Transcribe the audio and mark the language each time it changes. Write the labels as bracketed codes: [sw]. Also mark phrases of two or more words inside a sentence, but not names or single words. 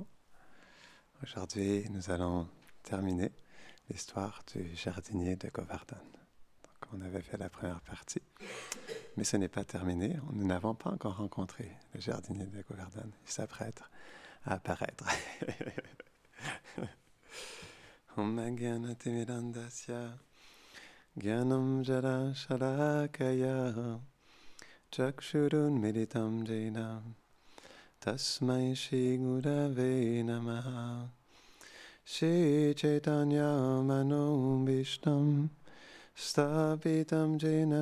[fr] Aujourd'hui, nous allons terminer l'histoire du jardinier de Govardhan. Donc, on avait fait la première partie, mais ce n'est pas terminé. Nous n'avons pas encore rencontré le jardinier de Govardhan. Il s'apprête à apparaître. [sa] Om Gyanatimidandasya Gyanam Jara Shalakaya Chakshurun Meditam Jena Tasmai Shri Gurave Namaha Shri Chaitanya Mano Vishtam Stapitam Jena